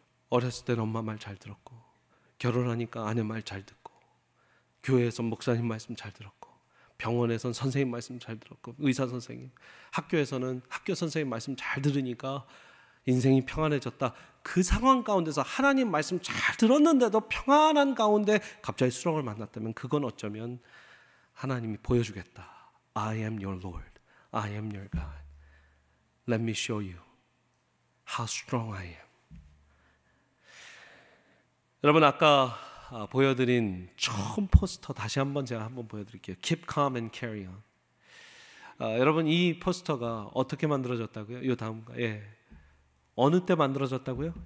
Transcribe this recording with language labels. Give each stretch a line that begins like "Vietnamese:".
Korean: 어렸을 때는 엄마 말 잘 들었고, 결혼하니까 아내 말 잘 듣고, 교회에서 목사님 말씀 잘 들었고, 병원에서는 선생님 말씀 잘 들었고, 의사 선생님, 학교에서는 학교 선생님 말씀 잘 들으니까 인생이 평안해졌다. 그 상황 가운데서 하나님 말씀 잘 들었는데도 평안한 가운데 갑자기 수렁을 만났다면 그건 어쩌면 하나님이 보여주겠다.
English: I am your Lord. I am your God. Let me show you how strong I am.
Korean: 여러분, 아까 보여드린 처음 포스터 다시 한번 제가 한번 보여드릴게요.
English: Keep calm and carry on.
Korean: 여러분, 이 포스터가 어떻게 만들어졌다고요? 이 다음가. 예. 어느 때 만들어졌다고요?